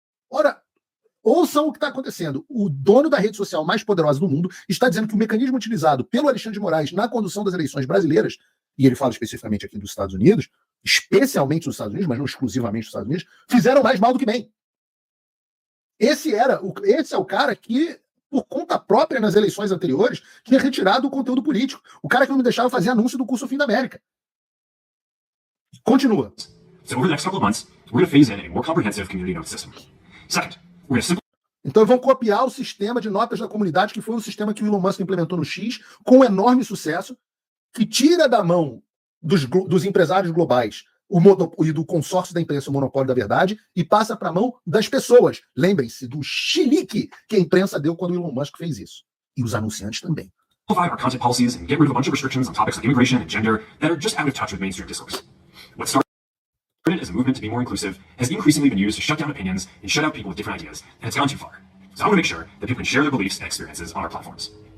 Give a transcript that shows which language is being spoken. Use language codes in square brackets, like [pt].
[pt] Ora, ouçam o que está acontecendo. O dono da rede social mais poderosa do mundo está dizendo que o mecanismo utilizado pelo Alexandre de Moraes na condução das eleições brasileiras, e ele fala especificamente aqui dos Estados Unidos, especialmente dos Estados Unidos, mas não exclusivamente dos Estados Unidos, fizeram mais mal do que bem. Esse é o cara que, por conta própria nas eleições anteriores, tinha retirado o conteúdo político. O cara que não me deixava fazer anúncio do curso Fim da América. Continua. [en] So over the next couple of months, we're going to phase in a more comprehensive community note system. Second, we're going to simplify. [pt] Então vão copiar o sistema de notas da comunidade, que foi um sistema que o Elon Musk implementou no X, com enorme sucesso, que tira da mão dos empresários globais e do consórcio da imprensa o monopólio da verdade e passa para a mão das pessoas. Lembrem-se do chilique que a imprensa deu quando o Elon Musk fez isso. E os anunciantes também. [en] Our content policies and get rid of a bunch of restrictions on topics like immigration and gender that are just out of touch with mainstream discourse. What started as a movement to be more inclusive has increasingly been used to shut down opinions and shut out people with different ideas, and it's gone too far. So I want to make sure that people can share their beliefs and experiences on our platforms.